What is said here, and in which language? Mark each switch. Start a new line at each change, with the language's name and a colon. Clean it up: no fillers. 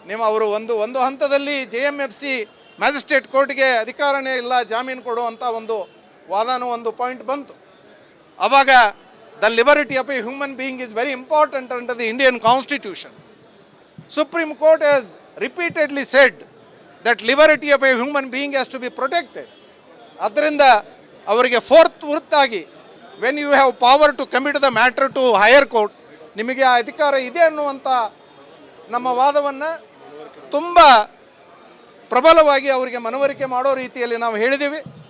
Kannada: ಅವರು ಒಂದು ಹಂತದಲ್ಲಿ JMFC ಮ್ಯಾಜಿಸ್ಟ್ರೇಟ್ ಕೋರ್ಟ್ಗೆ ಅಧಿಕಾರನೇ ಇಲ್ಲ ಜಾಮೀನು ಕೊಡುವಂಥ ಒಂದು ಪಾಯಿಂಟ್ ಬಂತು. ಆವಾಗ
English: The liberty of a human being is very important under the Indian constitution. Supreme Court has repeatedly said that liberty of a human being has to be protected.
Kannada: ಅದರಿಂದ ಅವರಿಗೆ ಫೋರ್ತ್ವರ್ತಾಗಿ
English: when you have power to commit the matter to higher court,
Kannada: ನಿಮಗೆ ಆ ಅಧಿಕಾರ ಇದೆ ಅನ್ನುವಂಥ ನಮ್ಮ ವಾದವನ್ನು ತುಂಬ ಪ್ರಬಲವಾಗಿ ಅವರಿಗೆ ಮನವರಿಕೆ ಮಾಡೋ ರೀತಿಯಲ್ಲಿ ನಾವು ಹೇಳಿದ್ದೀವಿ.